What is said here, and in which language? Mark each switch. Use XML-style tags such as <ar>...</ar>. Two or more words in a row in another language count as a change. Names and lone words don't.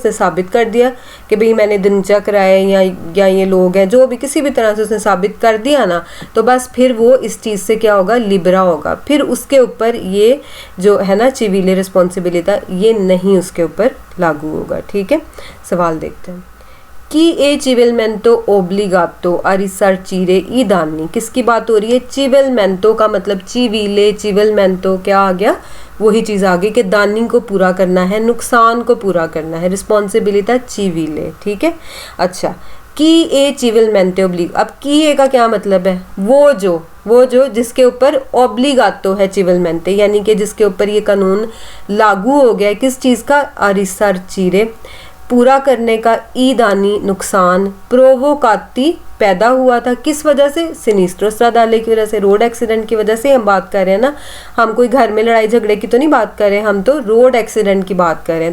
<hi>उसने साबित कर दिया कि भाई मैंने दिनचा कराया या ये लोग हैं, जो भी किसी भी तरह से उसने साबित कर दिया ना, तो बस फिर वो इस चीज़ से क्या होगा, लिबरा होगा। फिर उसके ऊपर ये जो है ना चिविले रिस्पॉन्सिबिलिटी, ये नहीं उसके ऊपर लागू होगा, ठीक है।</hi> <it>सवाल देखते हैं कि è civilmente obbligato a risarcire i danni,</it> <hi>किसकी बात हो रही है, चिविलमेंटो का मतलब चिविले, चिविलमेंटो क्या आ गया, वही चीज़ आ गई कि दानी को पूरा करना है, नुकसान को पूरा करना है, रिस्पॉन्सिबिलिटी चिविले, ठीक है। अच्छा,</hi> <it>chi è civilmente obblig,</it> <hi>अब की ए का क्या मतलब है, वो जो जिसके ऊपर ओब्लिगातो है चिविलमेंटे, यानी कि जिसके ऊपर ये कानून लागू हो गया है, किस चीज़ का,</hi> <it>a risarcire</it> <hi>पूरा करने का,</hi> <it>i danni</it> <hi>नुकसान, प्रोवोकाती पैदा हुआ था, किस वजह से,</hi> <it>sinistro stradale</it> <hi>की वजह से,</hi> <en>road accident</en> <hi>की वजह से हम बात कर रहे हैं ना, हम कोई घर में लड़ाई झगड़े की तो नहीं बात कर रहे हैं, हम तो</hi> <en>road accident</en> <hi>की बात कर रहे हैं।</hi>